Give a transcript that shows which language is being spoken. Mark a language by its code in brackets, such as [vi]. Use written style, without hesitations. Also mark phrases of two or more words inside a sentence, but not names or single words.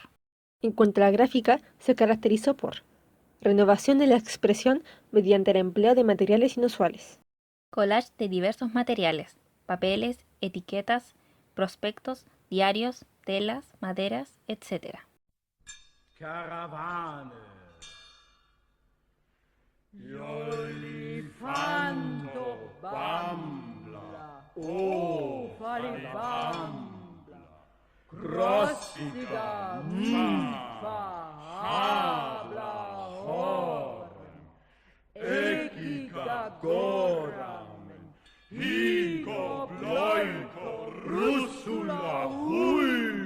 [es] En cuanto a la gráfica, se caracterizó por renovación de la expresión mediante el empleo de materiales inusuales. Collage de diversos materiales, papeles, etiquetas, prospectos, diarios, telas, maderas, etc. Karawane. L'olifanto bambla, oh, falibambla, crostida, habla, horn, equica goramen, higo, bloico, russula, hui.